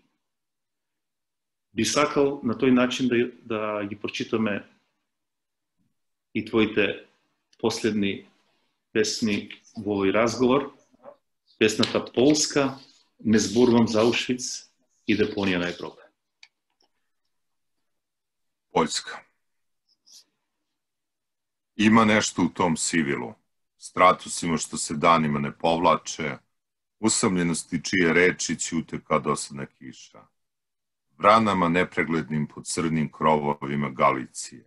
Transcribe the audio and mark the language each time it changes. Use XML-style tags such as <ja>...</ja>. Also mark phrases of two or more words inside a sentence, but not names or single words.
<mk>Би сакал на тој начин да ги прочитаме и твоите последни песни во овој разговор. Песната Полска, Не зборувам за Аушвиц и Депонија на Европа.</mk> <sr>Poljska. Ima nešto u tom sivilu, stratusima što se danima ne povlače, usamljenosti čije reči ćute kao dosadna kiša, vranama nepreglednim pod crnim krovovima Galicije.</sr>